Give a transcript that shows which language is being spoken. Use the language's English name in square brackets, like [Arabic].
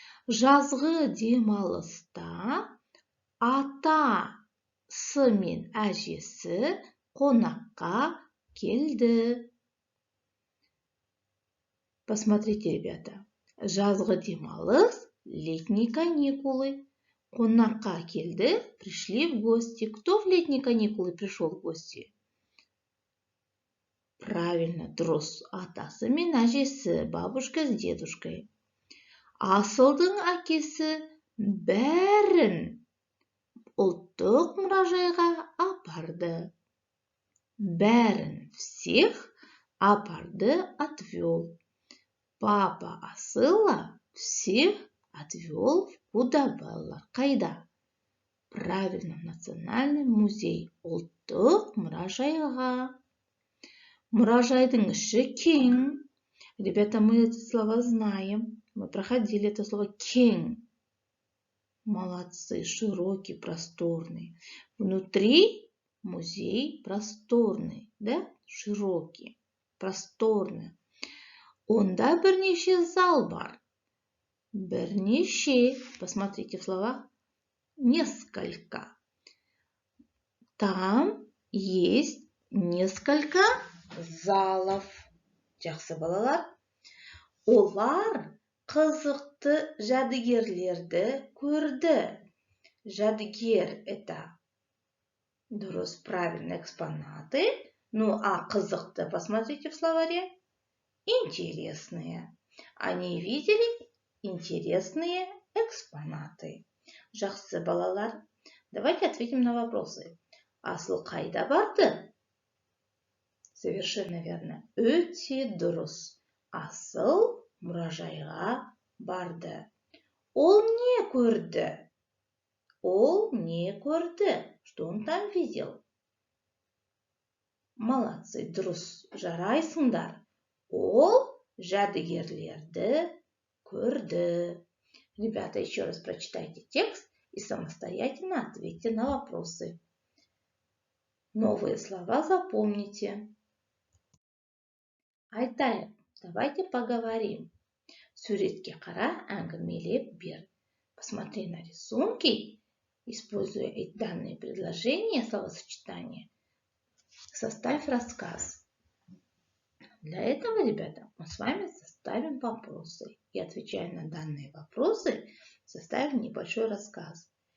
[Kazakh] Жазғы демалыста атасы мен әжесі қонаққа келді. [Russian] Посмотрите, ребята. [Kazakh] Жазғы демалыс, [Russian] летние каникулы. [Kazakh] Қонаққа келді, [Russian] пришли в гости. Кто в летние каникулы пришел в гости? Правильно, [Kazakh] дұрыс. Атасы мен әжесі, [Russian] бабушка с дедушкой. [Kazakh] Асылдың әкесі бәрін ұлттық мұражайға апарды. Бәрін, [Russian] всех, [Kazakh] апарды, [Russian] отвел. Папа Асыла всех отвел в куда, [Kazakh] балалар? Қайда? [Russian] Правильно, в Национальный музей, [Kazakh] ұлттық мұражайға. Мұражайдың іші кең. [Russian] Ребята, мы это слово знаем. Мы проходили это слово кең. Молодцы, широкий, просторный. Внутри музей просторный, да? Широкий, просторный. [Kazakh] Онда бірнеше зал бар. Бірнеше, [Russian] посмотрите в словах, несколько. Там есть несколько залов. [Kazakh] Жақсы, балалар. Олар қызықты жәдігерлерді көрді. Жәдігер [Russian] – это, [Kazakh] дұрыс, [Russian] правильно, экспонаты. Ну, а [Kazakh] қызықты, [Russian] посмотрите в словаре, интересные. Они видели интересные экспонаты. [Kazakh] Жақсы, балалар. [Russian] Давайте ответим на вопросы. [Kazakh] Асыл қайда барды? [Russian] Совершенно верно. [Kazakh] Өте дұрыс. Асыл мұражайға барды. Ол не көрді? Ол не көрді? [Russian] Что он там видел? Молодцы, [Kazakh] дұрыс, жарайсыңдар. Ол жәдігерлерді көрді. [Russian] Ребята, еще раз прочитайте текст и самостоятельно ответьте на вопросы. Новые слова запомните. [Kazakh] Айтайық, [Russian] давайте поговорим. [Kazakh] Суретке қара, әңгімелеп бер. [Russian] Посмотри на рисунки, используя данные предложения, словосочетания. Составь рассказ. Для этого, ребята, мы с вами составим вопросы. И отвечая на данные вопросы, составим небольшой рассказ.